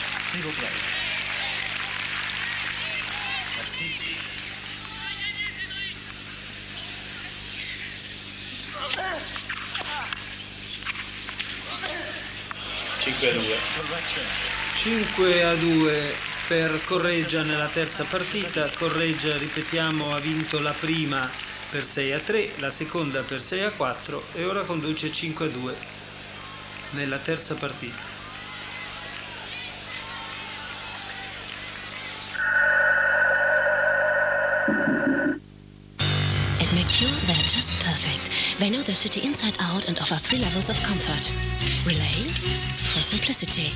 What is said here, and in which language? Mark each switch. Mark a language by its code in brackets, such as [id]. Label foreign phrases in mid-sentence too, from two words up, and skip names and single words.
[fr] S'il vous plaît. Merci. [it] Corretja. 5-2 per Corretja nella terza partita. Corretja, ripetiamo, ha vinto la prima per 6-3, la seconda per 6-4 e ora conduce 5-2 nella terza partita. [en] At Mercure, they're just perfect. They know their city inside out and offer 3 levels of comfort. Relay, for simplicity.